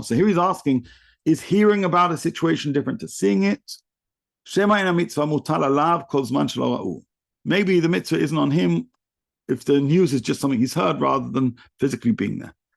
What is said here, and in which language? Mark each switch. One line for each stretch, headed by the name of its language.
English: So here he's asking, is hearing about a situation different to seeing it?
Hebrew: שמא אין המצווה מוטל עליו כל זמן שלא ראו.
English: Maybe the mitzvah isn't on him if the news is just something he's heard rather than physically being there.